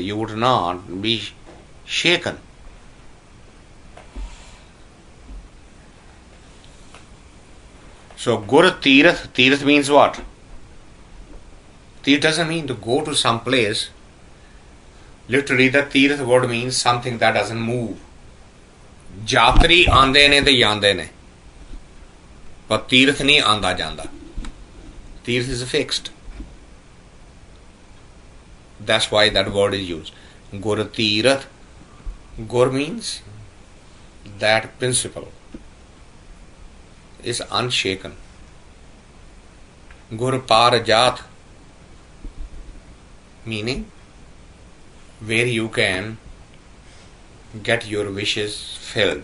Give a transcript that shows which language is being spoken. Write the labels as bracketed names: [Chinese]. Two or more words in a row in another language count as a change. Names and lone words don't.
[English] You would not be shaken. So Gur Tirath, Tirath means what? Tirath doesn't mean to go to some place. Literally the Tirath word means something that doesn't move. [Punjabi] Jatri ਆਂਦੇ ਨੇ ਤੇ ਜਾਂਦੇ ਨੇ, ਪਰ ਤੀਰਥ ਨਹੀਂ ਆਂਦਾ ਜਾਂਦਾ. [English] Tirath is fixed. That's why that word is used. Gur Tirath. Gur means that principle is unshaken. Gur Parjat, meaning where you can get your wishes filled.